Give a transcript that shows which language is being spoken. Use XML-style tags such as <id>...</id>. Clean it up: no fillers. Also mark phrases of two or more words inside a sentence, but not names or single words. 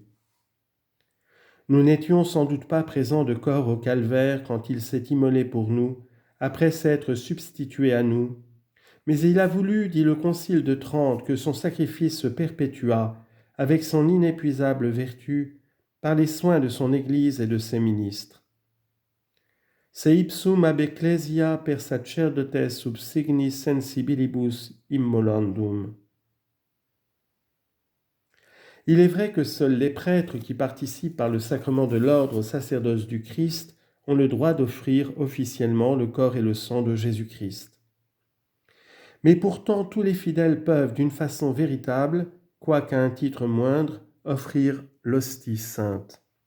<fr>Nous n'étions sans doute pas présents de corps au calvaire quand il s'est immolé pour nous, après s'être substitué à nous. Mais il a voulu, dit le Concile de Trente, que son sacrifice se perpétuât, avec son inépuisable vertu, par les soins de son Église et de ses ministres.</fr> <la>Se ipsum ab ecclesia per sacerdotes sub signis sensibilibus immolandum.</la> <fr>Il est vrai que seuls les prêtres qui participent par le sacrement de l'ordre au sacerdoce du Christ ont le droit d'offrir officiellement le corps et le sang de Jésus-Christ. Mais pourtant, tous les fidèles peuvent, d'une façon véritable, quoiqu'à un titre moindre, offrir l'hostie sainte.</fr>